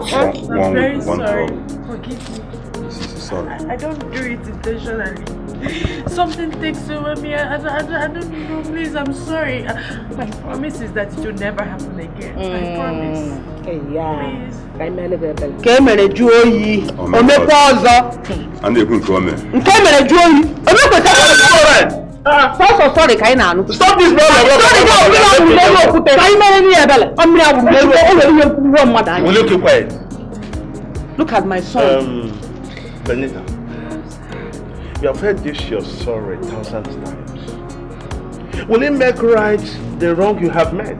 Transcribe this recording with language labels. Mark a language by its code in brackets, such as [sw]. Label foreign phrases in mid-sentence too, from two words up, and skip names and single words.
[en] I'm very sorry. Forgive me. Sorry. I don't do it intentionally. Something takes over me. I don't know. Please, I'm sorry. My promise is that it will never happen again. I promise. Please. Kemere juoyi. Omepo ozo. And you come. Kemere juoyi. Omepo sorry kai na anu. Stop this brother. Will you keep quiet? Look at my son. Benita, you have heard this your sorry 1,000 times. Will it make right the wrong you have made?